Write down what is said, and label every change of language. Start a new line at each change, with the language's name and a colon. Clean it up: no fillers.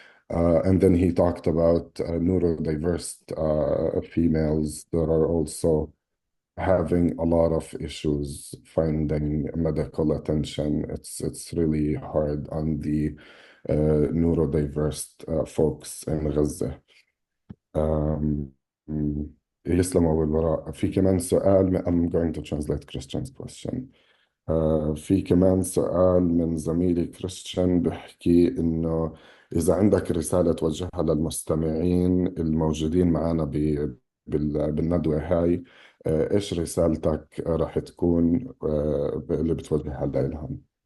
English: And then he talked about neurodiverse females that are also having a lot of issues finding medical attention. It's really hard on the neurodiverse folks in Gaza.
Arabic: Um, mm, يسلم أبو البراء. في كمان سؤال.
English: I'm going to translate Christian's question.
Arabic: في كمان سؤال من زميلي كريستيان بيحكي إنه إذا عندك رسالة توجهها للمستمعين الموجودين معنا بالندوة هاي، إيش رسالتك راح تكون اللي بتوجهها لهم؟